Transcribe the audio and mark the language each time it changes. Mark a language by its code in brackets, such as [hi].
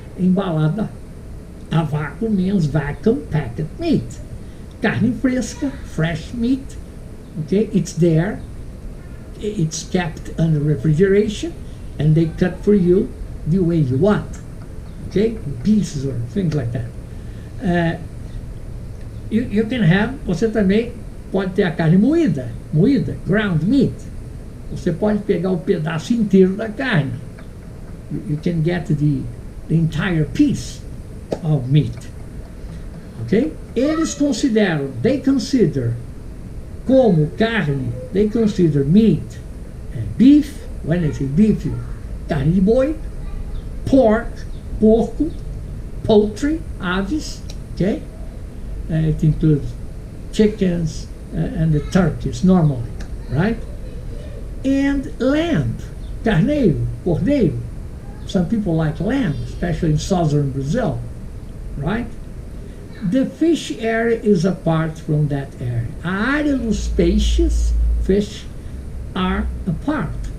[en] Embalada a vácuo means vacuum packed meat. Carne fresca, fresh meat. Okay, it's there. It's kept under refrigeration, and they cut for you the way you want. Okay, pieces or things like that. You can have, você também pode ter a carne moída, ground meat. [pt] Você pode pegar o pedaço inteiro da carne. [en] You can get the entire piece of meat. Okay? Eles consideram, they consider como carne, they consider meat, beef, when they say beef, carne de boi, pork, porco, poultry, aves, okay? It includes chickens and the turkeys normally, right? And lamb, carneiro, cordeiro. Some people like lamb, especially in southern Brazil, right? The fish area is apart from that area. [pt] A área dos peixes, fish, are apart.